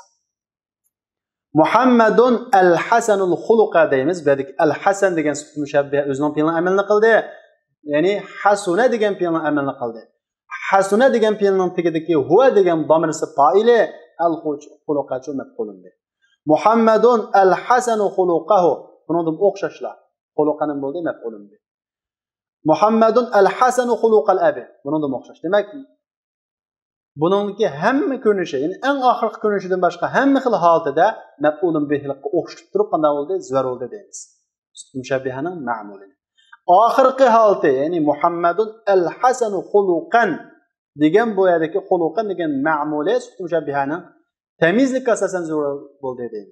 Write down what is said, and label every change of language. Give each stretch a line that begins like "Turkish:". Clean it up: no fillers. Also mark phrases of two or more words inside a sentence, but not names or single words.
Arabic: محمد الحسن الخلق deymiz.
Uzbek: Bu yerda al-hasan degan sifat mushabbih o'zining fe'lini amalni qildi. Ya'ni hasuna degan fe'lni amalni qildi. Hasuna degan fe'lning tagidagi huwa degan domirsi fa'ili al-xuluqachu
Arabic: مفعول به. محمد الحسن خلقه.
Uzbek: Bundan o'xshashlar. Xuluqaning bo'ldi
Arabic: مفعول به. محمد الحسن خلق الأب.
Uzbek: Bundan o'xshash. Demak, buningki hamma ko'rinishi, ya'ni eng oxirgi ko'rinishidan boshqa hamma xil holatida maf'ulun bihlikqa o'xshatib turib qanday bo'ldi? Zivar bo'ldi deymiz. Mushabbihaning ma'mulini. Oxirgi holati, ya'ni
Arabic: محمد الحسن خلقا
Uzbek: degan bu yerdagi xuluqan degan ma'muli mushabbihaning tamizlik asosan zivar bo'ldi deymiz.